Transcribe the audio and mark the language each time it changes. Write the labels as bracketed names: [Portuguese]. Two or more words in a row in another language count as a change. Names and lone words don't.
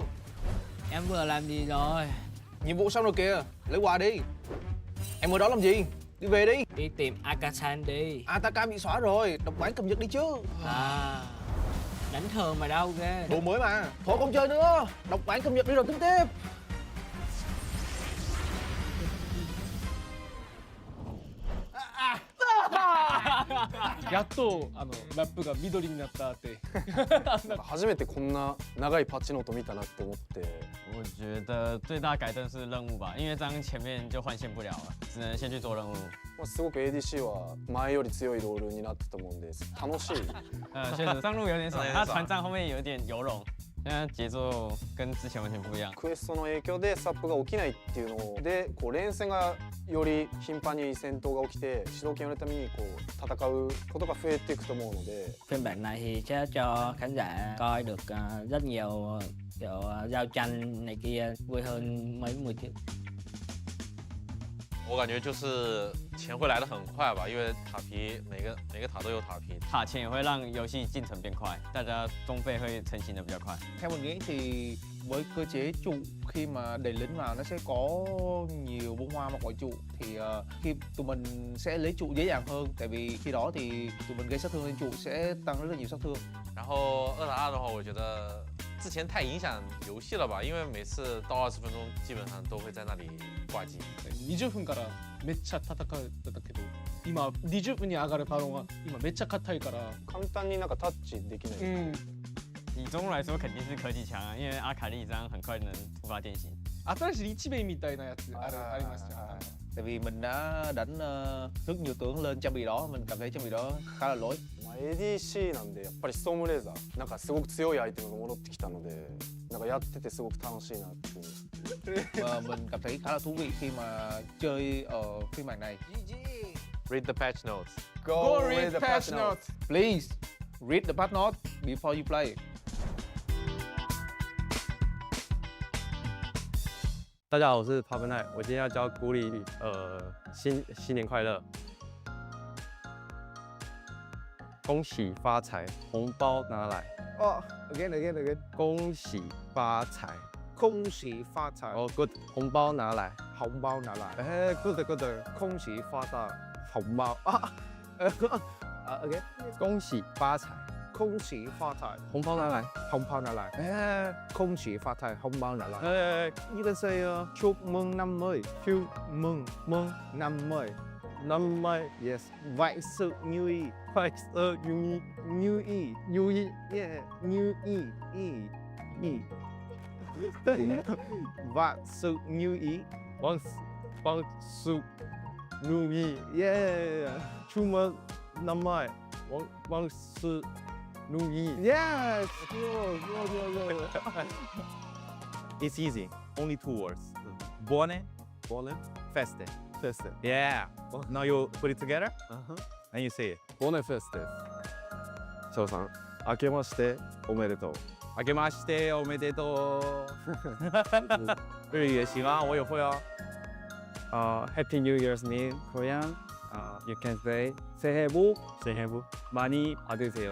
[Vietnamese] Em vừa làm gì rồi? Nhiệm vụ xong rồi kìa, lấy quà đi. Em ở đó làm gì? Đi về đi. Đi tìm Akasan đi. Ataka bị xóa rồi, đọc bản cập nhật đi chứ. À, đánh thường mà đâu ghê. Đồ mới mà. Thôi không chơi nữa, đọc bản cập nhật đi rồi tính tiếp. [Japanese] やっとラップが緑になったって。初めてこんな長いパッチノート見たなって思って。 [Chinese] 我觉得最大改正是任务吧，因为这样前面就换线不了了，只能先去做任务。 [Japanese] すごく ADC は前より強いロールになったと思うんで楽しい。 [Chinese] 确实上路有点少，他团战后面有点游龙，现在节奏跟之前完全不一样。 [Japanese] クエストの影響でスタップが起きないっていうので、こう連戦がより頻繁に戦闘が起きて主導権を得るためにこう戦うことが増えていくと思うので。 [Vietnamese] Phiên bản này thì sẽ cho khán giả coi được rất nhiều kiểu giao tranh này kia vui hơn mấy mùa trước. [Chinese] 我感觉就是钱会来得很快吧，因为塔皮每个塔都有塔皮，塔钱也会让游戏进程变快，大家装备会成型的比较快。 [Vietnamese] Theo mình nghĩ thì với cơ chế trụ khi mà đẩy lính vào nó sẽ có nhiều bông hoa mặc quả trụ thì khi tụi mình sẽ lấy trụ dễ dàng hơn, tại vì khi đó thì tụi mình gây sát thương lên trụ sẽ tăng rất là nhiều sát thương. [Chinese] 然后2打2的话，我觉得之前太影响游戏了吧，因为每次到20分钟基本上都会在那里挂机。 [Japanese] 20 分からめっちゃ戦うんだけど、今20分に上がるパロンが今めっちゃ硬いから。簡単になんかタッチできない。 [Chinese] 以中路来说肯定是科技强啊，因为阿卡丽这样很快能突发电信。 [Japanese] 新しい一兵みたいなやつありますよ。 [Vietnamese] Tại vì mình đã đánh rất nhiều tướng lên trang bị đó, mình cảm thấy trang bị đó khá là lỗi. [Japanese] ADC なんでやっぱりストームレーザーなんかすごく強いアイテムが戻ってきたので、なんかやっててすごく楽しいなっていう。 [Vietnamese] Và mình cảm thấy khá là thú vị khi mà chơi ở phiên bản này. [English] Read the patch notes. Go read the patch notes. Please read the patch notes before you play. [Chinese] 大家好，我是 p a p e n i 我今天要教古里新年快乐，恭喜发财，红包拿来。 [English] Oh, again. [Chinese] 恭喜发财。恭喜发财。哦 ，good， 红包拿来。红包拿来。哎 ，good。恭喜发大，红包啊。again，恭喜发财。恭喜发财，红包拿来，红包拿来。恭喜发财，红包拿来。 [English] You can say [Vietnamese] chúc mừng năm mới, chúc mừng năm mới. năm mới, Yes. Vạn sự như ý. vạn sự như Như ý. như ý, Yeah. Như ý. Ý. Vạn sự như ý. vạn sự như ý, [English] Yeah. [Vietnamese] chúc mừng năm mới, vạn sự như ý. [English] Yes. Good. It's easy. Only 2 words. [Italian] Buone, feste. Feste. [English] Yeah. Now you put it together and you say it. [Italian] Buone feste. [Japanese] 翔さん、明けましておめでとう。明けましておめでとう。 [Chinese] 日语也行啊，我也会啊。 [English] Happy New Year's in Korean. You can say [Korean] 새해 복 많이 받으세요.